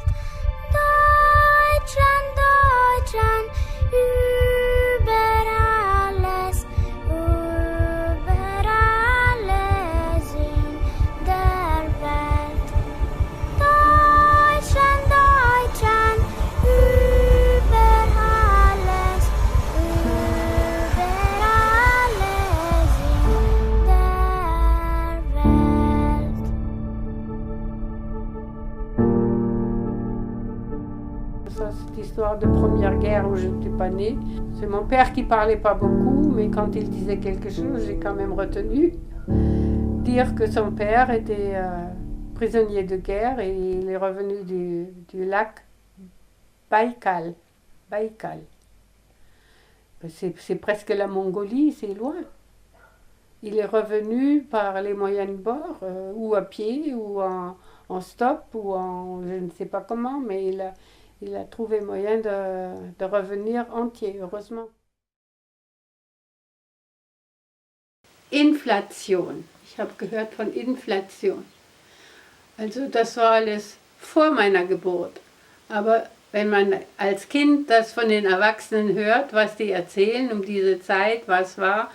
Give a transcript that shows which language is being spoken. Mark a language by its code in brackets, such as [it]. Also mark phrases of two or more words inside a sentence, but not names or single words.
[de] Deutschland, Deutschland, über alles in der Welt. Deutschland, Deutschland, über alles in der Welt. [fr] Ça, cette histoire de première guerre où je n'étais pas née. C'est mon père qui parlait pas beaucoup, mais quand il disait quelque chose, j'ai quand même retenu. Dire que son père était prisonnier de guerre et il est revenu du lac Baïkal. Baïkal. C'est presque la Mongolie, c'est loin. Il est revenu par les moyens de bord, ou à pied, ou en stop, ou en je ne sais pas comment, mais il a trouvé moyen de revenir entier, heureusement. [de] Inflation. Ich habe gehört von Inflation. Also das war alles vor meiner Geburt. Aber wenn man als Kind das von den Erwachsenen hört, was die erzählen um diese Zeit, was war.